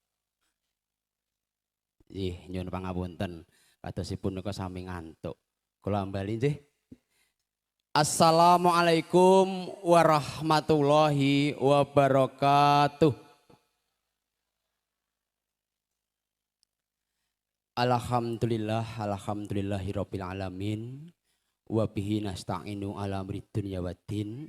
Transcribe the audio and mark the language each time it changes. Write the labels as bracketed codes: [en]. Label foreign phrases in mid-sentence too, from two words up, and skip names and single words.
[jv] Nyuwun pangapunten kadosipun nika sami ngantuk. Kula ambali nggih. [ar] السلام عليكم ورحمة الله وبركاته. الحمد لله رب العالمين. وبه نستعين على أمر الدنيا والدين.